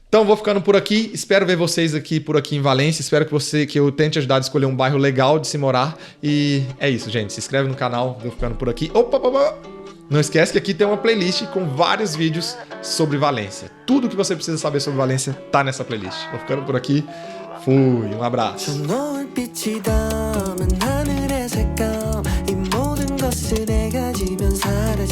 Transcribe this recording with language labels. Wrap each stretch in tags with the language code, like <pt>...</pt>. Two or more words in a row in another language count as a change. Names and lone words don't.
<pt>Então vou ficando por aqui, espero ver vocês aqui por aqui em Valência, espero que eu tente ajudar a escolher um bairro legal de se morar, e é isso, gente, se inscreve no canal, vou ficando por aqui. Opa! Não esquece que aqui tem uma playlist com vários vídeos sobre Valência. Tudo que você precisa saber sobre Valência tá nessa playlist. Vou ficando por aqui, fui, um abraço.</pt> <ko>저 노을빛이 닿으면 하늘의 색감 이 모든 것을 내가 지면</ko>